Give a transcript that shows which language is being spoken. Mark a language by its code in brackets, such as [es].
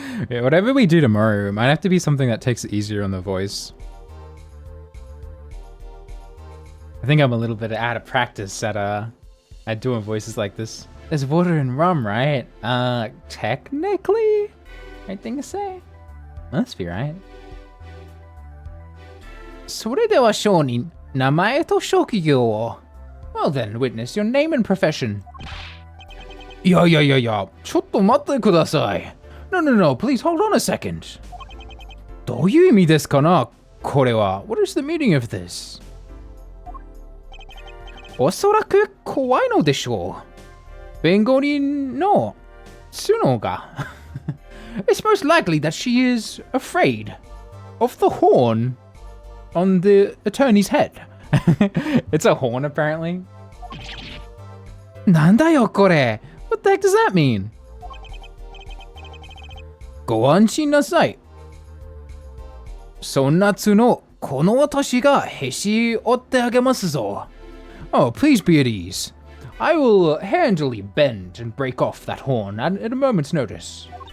[en] Yeah, whatever we do tomorrow, it might have to be something that takes it easier on the voice. I think I'm a little bit out of practice at doing voices like this. There's water and rum, right? Technically, I think to say. Must be right. [ja] それでは証人、名前と職業を。 [en] Well then, witness your name and profession. [ja] いや、ちょっと待ってください。 [en] No, please hold on a second. [ja] どういう意味ですかな、これは。 [en] What is the meaning of this? [ja] おそらく怖いのでしょう。弁護人の角が [en] It's most likely that she is afraid of the horn on the attorney's head. It's a horn, apparently. [ja] なんだよこれ? [en] What the heck does that mean? [ja] ご安心なさい。そんな角、この私がへし折ってあげますぞ。 [en] Oh, please be at ease. I will handily bend and break off that horn at a moment's notice.